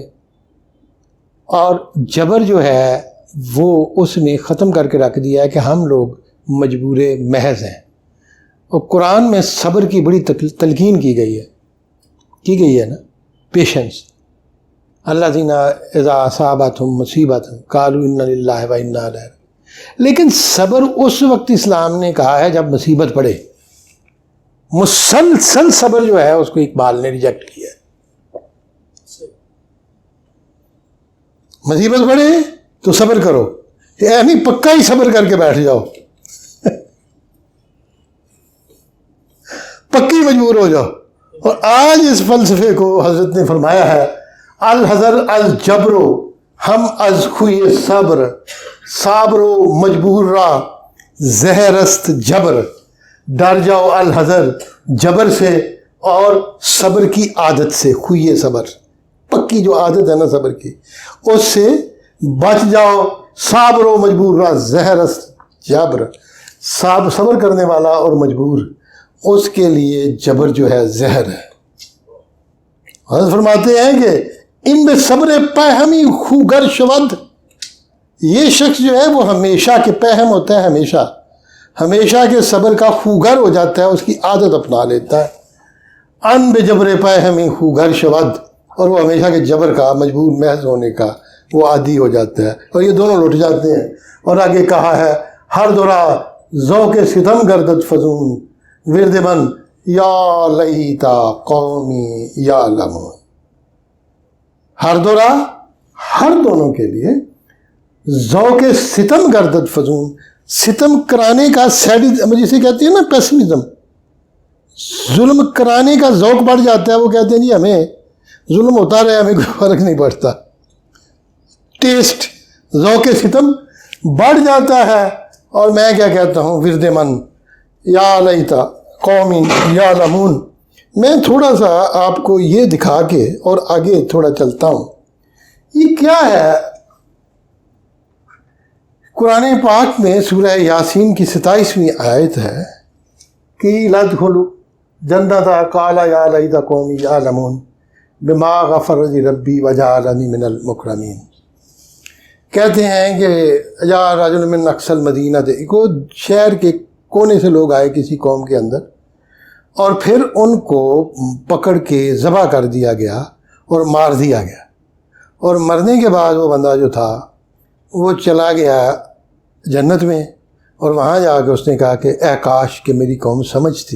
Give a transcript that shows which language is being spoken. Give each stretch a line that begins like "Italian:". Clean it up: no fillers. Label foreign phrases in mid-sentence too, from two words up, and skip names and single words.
Urdu: اور جبر جو ہے وہ اس نے ختم کر کے رکھ دیا ہے کہ ہم لوگ مجبور محض ہیں۔ اور قرآن میں صبر کی بڑی تلقین کی گئی ہے نا، پیشنس۔
Arabic: الذین اذا اصابتہم مصیبۃ قالوا انا للہ و انا الیہ راجعون۔
Urdu: لیکن صبر اس وقت اسلام نے کہا ہے جب مصیبت پڑے۔ مسلسل صبر جو ہے اس کو اقبال نے ریجیکٹ کیا ہے۔ مصیبت پڑے تو صبر کرو، یعنی پکا ہی صبر کر کے بیٹھ جاؤ، پکی مجبور ہو جاؤ۔ اور آج اس فلسفے کو حضرت نے فرمایا ہے،
Persian: الحذر الجبر ہم از خوی صبر، صابر و مجبور را زہرست جبر۔
Urdu: ڈر جاؤ الحذر جبر سے اور صبر کی عادت سے، خوی صبر، پکی جو عادت ہے نا صبر کی، اس سے بچ جاؤ۔
Persian: صابر و مجبور را زہرست جبر،
Urdu: صبر کرنے والا اور مجبور اس کے لیے جبر جو ہے زہر ہے۔ حضرت فرماتے ہیں کہ
Persian: ان میں صبر پہمی خوگر شود،
Urdu: یہ شخص جو ہے وہ ہمیشہ کے پہم ہوتا ہے، ہمیشہ کے صبر کا خوگر ہو جاتا ہے، اس کی عادت اپنا لیتا ہے۔
Persian: ان بے جبر پہمی خوگر شود،
Urdu: اور وہ ہمیشہ کے جبر کا، مجبور محض ہونے کا وہ عادی ہو جاتا ہے، اور یہ دونوں لٹ جاتے ہیں۔ اور آگے کہا ہے،
Persian: ہر دورہ ذوق ستم گردد فزون، ورد من
Arabic: یا لیتا قومی یعلمون۔
Persian: ہر دورہ،
Urdu: ہر دونوں کے لیے
Persian: ذوق ستم گردد فزون،
Urdu: ستم کرانے کا جسے کہتے ہیں نا پیسمزم، ظلم کرانے کا ذوق بڑھ جاتا ہے۔ وہ کہتے ہیں جی ہمیں ظلم ہوتا رہے، ہمیں کوئی فرق نہیں پڑتا، ٹیسٹ ذوق ستم بڑھ جاتا ہے. اور میں کیا کہتا ہوں
Persian: ورد من
Arabic: یا لیتا قومی یعلمون.
Urdu: میں تھوڑا سا آپ کو یہ دکھا کے اور آگے تھوڑا چلتا ہوں. یہ کیا ہے؟ قرآن پاک میں سورہ یاسین کی 27ویں آیت ہے کہ
Arabic: لَدْخُلُوا جَنَّةَ قَالَ يَا لَيْتَ قَوْمِي يَعْلَمُونَ بِمَا غَفَرَ لِي رَبِّي وَجَعَلَنِي مِنَ الْمُكْرَمِينَ.
Urdu: کہتے ہیں کہ
Arabic: یا رجل من اقصى المدینہ،
Urdu: کو شہر کے کونے سے لوگ آئے کسی قوم کے اندر، اور پھر ان کو پکڑ کے ذبح کر دیا گیا اور مار دیا گیا. اور مرنے کے بعد وہ بندہ جو تھا وہ چلا گیا جنت میں، اور وہاں جا کے اس نے کہا کہ اے کاش کہ میری قوم سمجھتی.